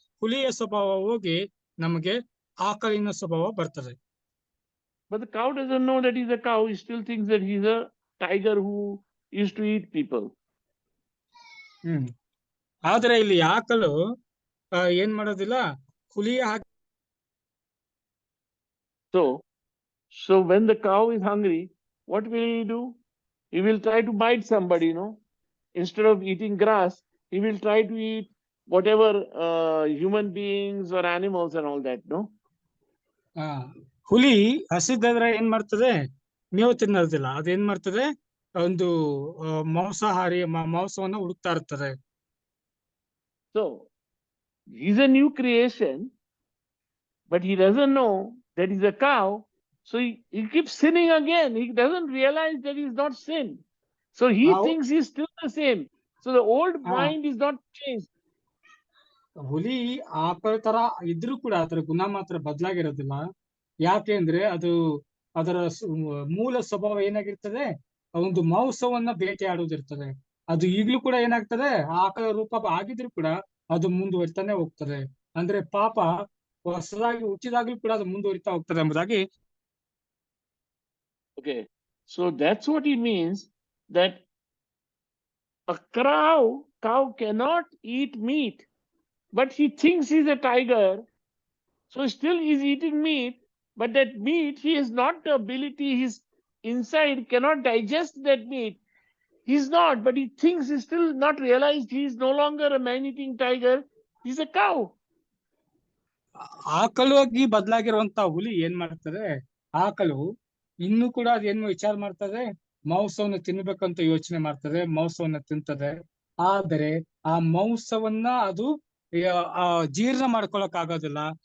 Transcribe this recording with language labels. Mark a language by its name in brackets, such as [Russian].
[Kannada] ಹುಲಿಯ ಸ್ವಭಾವ ಹೋಗಿ ನಮಗೆ ಆಕಳಿನ ಸ್ವಭಾವ ಬರ್ತದೆ. [English] But the cow doesn't know that he's a cow. He still thinks that he's a tiger who used to eat people. [Kannada] ಆದ್ರೆ ಇಲ್ಲಿ ಆಕಳು ಏನ್ ಮಾಡೋದಿಲ್ಲ, ಹುಲಿಯ ಹಾಗೆ. [English] So when the cow is hungry, what will he do? He will try to bite somebody, Instead of eating grass, he will try to eat whatever human beings or animals and all that, no? [Kannada] ಹುಲಿ ಹಸಿದಾದ್ರೆ ಏನ್ ಮಾಡ್ತದೆ, ಮೇವು ತಿನ್ನೋದಿಲ್ಲ. ಅದೇನ್ ಮಾಡ್ತದೆ, ಒಂದು ಮಾಂಸಾಹಾರಿ ಮಾಂಸವನ್ನ ಹುಡುಕ್ತಾ ಇರ್ತದೆ. [English] So he's a new creation, but he doesn't know that he's a cow. So he keeps sinning again. He doesn't realize that he's not sinned. So he thinks he's still the same. So the old mind is not changed. [Kannada] ಹುಲಿ ಆಕಳ ತರ ಇದ್ರೂ ಕೂಡ ಅದರ ಗುಣ ಮಾತ್ರ ಬದಲಾಗಿರೋದಿಲ್ಲ. ಯಾಕೆ ಅಂದ್ರೆ ಅದರ ಮೂಲ ಸ್ವಭಾವ ಏನಾಗಿರ್ತದೆ, ಒಂದು ಮಾಂಸವನ್ನ ಬೇಟೆಯಾಡುವುದಿರ್ತದೆ. ಅದು ಈಗ್ಲೂ ಕೂಡ ಏನಾಗ್ತದೆ, ಆಕಳ ರೂಪ ಆಗಿದ್ರು ಕೂಡ ಅದು ಮುಂದುವರಿತಾನೆ ಹೋಗ್ತದೆ. ಅಂದ್ರೆ ಪಾಪ ಹೊಸದಾಗಿ ಹುಟ್ಟಿದಾಗ್ಲೂ ಕೂಡ ಅದು ಮುಂದುವರಿತಾ ಹೋಗ್ತದೆ ಎಂಬುದಾಗಿ. [English] Okay, so that's what he means, that a cow cannot eat meat, but he thinks he's a tiger, so still he's eating meat, but that meat, he has not the ability, his inside cannot digest that meat. He's not, but he thinks he's still not realized he's no longer a man-eating tiger, he's a cow. [Kannada] ಆಕಳಾಗಿ ಬದಲಾಗಿರುವಂತ ಹುಲಿ ಏನ್ ಮಾಡ್ತದೆ, ಆಕಳು ಇನ್ನು ಕೂಡ ಅದೇನು ವಿಚಾರ ಮಾಡ್ತದೆ, ಮಾಂಸವನ್ನು ತಿನ್ಬೇಕಂತ ಯೋಚನೆ ಮಾಡ್ತದೆ, ಮಾಂಸವನ್ನ ತಿಂತದೆ. ಆದರೆ ಆ ಮಾಂಸವನ್ನ ಅದು ಜೀರ್ಣ ಮಾಡ್ಕೊಳಕ್ ಆಗೋದಿಲ್ಲ.